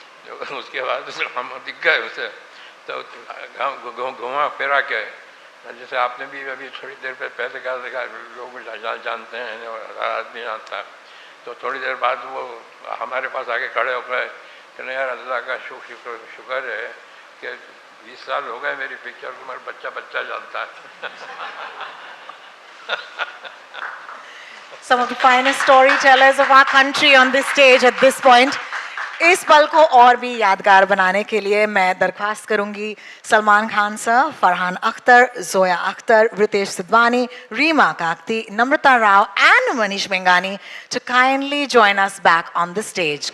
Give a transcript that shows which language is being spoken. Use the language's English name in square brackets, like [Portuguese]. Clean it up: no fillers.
[Hindi] तो उसके बाद हम दिख गए उसे, तो घुमा फिरा के, जैसे आपने भी अभी थोड़ी देर पहले कहा देखा लोग जानते हैं और आदमी जानता। तो थोड़ी देर बाद वो हमारे पास आके खड़े हो गए कि नहीं यार, अल्लाह का शुक्र है कि 20 साल हो गए मेरी पिक्चर को, मेरा बच्चा जानता है। [English] Some of the finest storytellers of our country on this stage at this point. [Hindi] इस पल को और भी यादगार बनाने के लिए मैं दरख्वास्त करूंगी Salman Khan sir, Farhan Akhtar, Zoya Akhtar, Ritesh Sidhwani, Reema Kakati, Namrata Rao [English] and Manish Mengani to kindly join us back on the stage.